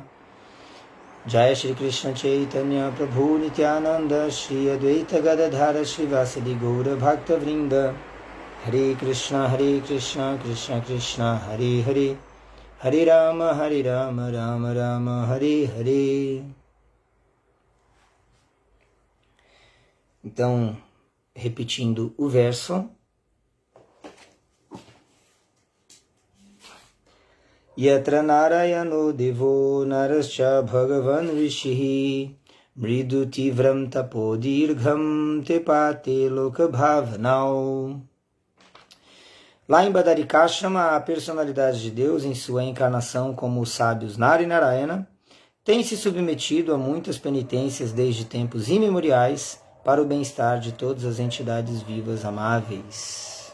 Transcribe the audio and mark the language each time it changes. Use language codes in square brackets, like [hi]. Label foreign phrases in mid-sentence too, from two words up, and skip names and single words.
[sa] Jaya Shri Krishna Chaitanya Prabhu Nityananda Shri Advaita Gadadhara Srivasadi Gaura Bhakta Vrinda. Hare Krishna Krishna Krishna Hare Hare Hare Rama Rama Rama Hare Hare. [pt] Então, repetindo o verso. [sa] Yatra Narayano Devo Narascha Bhagavan Rishihi Mridu Tivram Tapodirgham Tepate Loka Bhavanau. [pt] Lá em Badarikashrama, a personalidade de Deus, em sua encarnação como os sábios Nara e Narayana, tem se submetido a muitas penitências desde tempos imemoriais para o bem-estar de todas as entidades vivas amáveis.